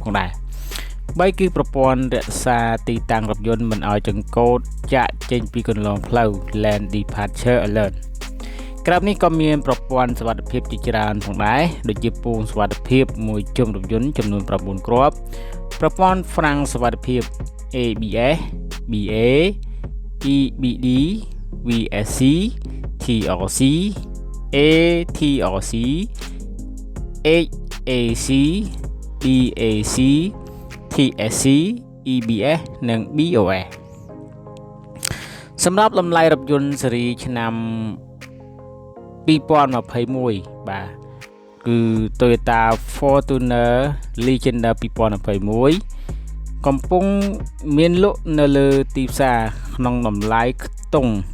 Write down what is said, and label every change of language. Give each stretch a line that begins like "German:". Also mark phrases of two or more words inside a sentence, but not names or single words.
Khmer: ផងដែរ 3 គឺប្រព័ន្ធរក្សាទីតាំងរថយន្តមិនឲ្យចង្កូតចាក់ចេញពីគន្លងផ្លូវ
English: Lane Departure Alert
Khmer: ក្រៅនេះក៏មានប្រព័ន្ធសុវត្ថិភាពជាច្រើនផងដែរដូចជាពូងសុវត្ថិភាពមួយជុំរថយន្តចំនួន9គ្រាប់ប្រព័ន្ធហ្វ្រាំងសុវត្ថិភាព ABS BA EBD VSC TRC A-TRC HAC DAC TSC EBS និង BOS សម្រាប់តម្លៃរថយន្តស៊េរីឆ្នាំ2021បាទគឺ Toyota Fortuner Legender 2021 កំពុងមានលក់នៅលើទីផ្សារក្នុងតម្លៃខ្ទង់